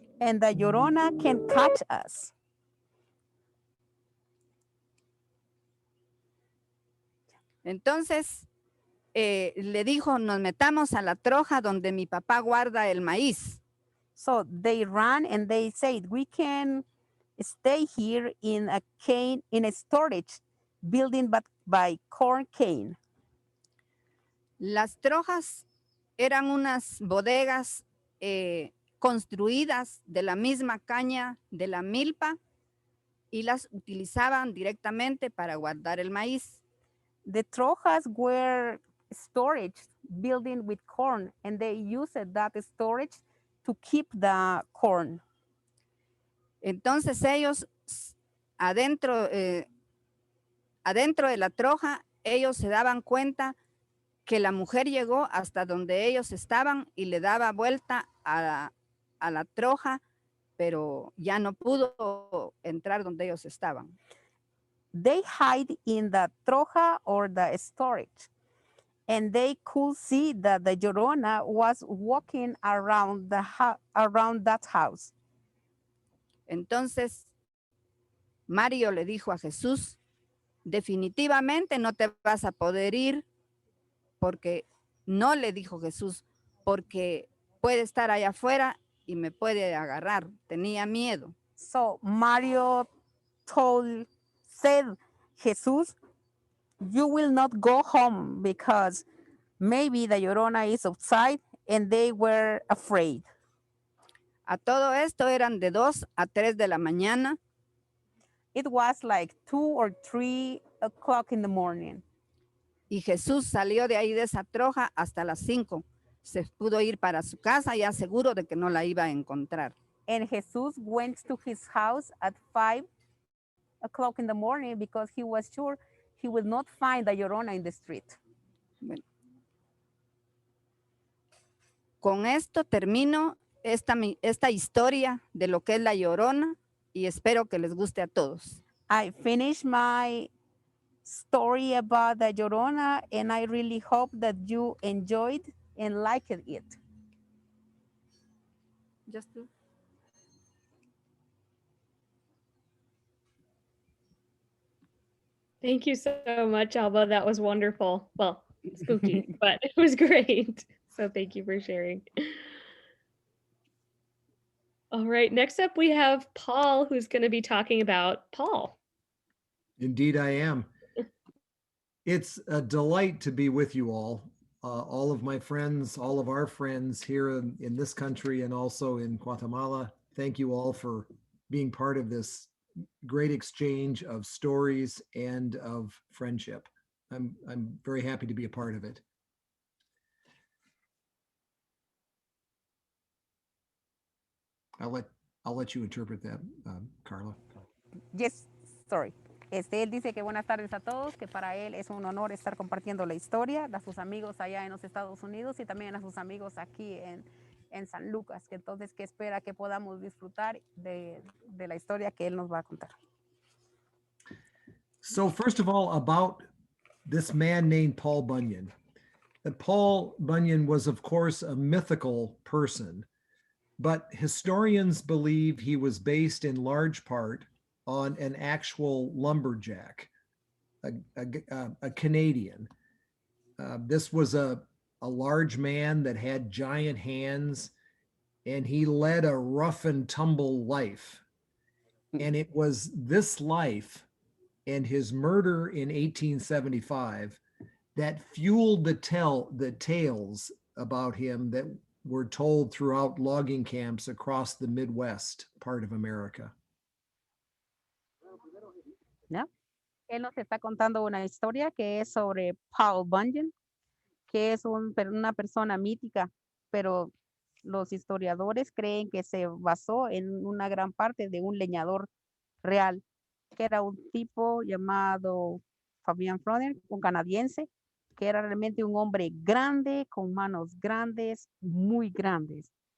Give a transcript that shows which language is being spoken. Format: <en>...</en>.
<en>And the Llorona can catch us.</en> <es>Entonces le dijo, nos metamos a la troja donde mi papá guarda el maíz.</es> <en>So they ran and they said, we can stay here in a storage building but by corn cane.</en> <es>Las trojas eran unas bodegas construidas de la misma caña de la milpa y las utilizaban directamente para guardar el maíz.</es> <en>The trojas were storage building with corn, and they used that storage to keep the corn.</en> <es>Entonces ellos adentro de la troja, ellos se daban cuenta que la mujer llegó hasta donde ellos estaban y le daba vuelta a la troja, pero ya no pudo entrar donde ellos estaban.</es> <en>They hide in the troja or the storage, and they could see that the Llorona was walking around that house.</en> <es>Entonces, Mario le dijo a Jesús, definitivamente no te vas a poder ir, porque no le dijo Jesús, porque puede estar allá afuera y me puede agarrar. Tenía miedo.</es> <en>So Mario said, Jesus, you will not go home because maybe the Llorona is outside, and they were afraid.</en> <es>A todo esto eran de 2 a 3 de la mañana.</es> <en>It was like 2 or 3 o'clock in the morning.</en> <es>Y Jesús salió de ahí de esa troja hasta las 5. Se pudo ir para su casa ya seguro de que no la iba a encontrar.</es> <en>And Jesus went to his house at 5 o'clock in the morning because he was sure he would not find the Llorona in the street.</en> <es>Bueno. Con esto termino esta historia de lo que es la Llorona y espero que les guste a todos.</es> <en>I finished my story about the Llorona, and I really hope that you enjoyed and liked it. Thank you so much, Alba. That was wonderful. Well, spooky, but it was great. So thank you for sharing. All right, next up we have Paul, who's going to be talking about Paul. Indeed, I am. It's a delight to be with you all of my friends, all of our friends here in this country and also in Guatemala. Thank you all for being part of this great exchange of stories and of friendship. I'm very happy to be a part of it. I'll let you interpret that, Carla. Yes, sorry.</en> <es>Él dice que buenas tardes a todos, que para él es un honor estar compartiendo la historia a sus amigos allá en los Estados Unidos y también a sus amigos aquí en San Lucas, que entonces que espera que podamos disfrutar de la historia que él nos va a contar.</es> <en>So first of all, about this man named Paul Bunyan. Paul Bunyan was, of course, a mythical person, but historians believe he was based in large part on an actual lumberjack, a Canadian. This was a large man that had giant hands, and he led a rough and tumble life. And it was this life and his murder in 1875 that fueled the tales about him that were told throughout logging camps across the Midwest part of America.</en> <es>¿Ya? Él nos está contando una historia que es sobre Paul Bunyan, que es una persona mítica, pero los historiadores creen que se basó en una gran parte de un leñador real, que era un tipo llamado Fabian Froner, un canadiense, que era realmente un hombre grande, con manos grandes, muy grandes.</es>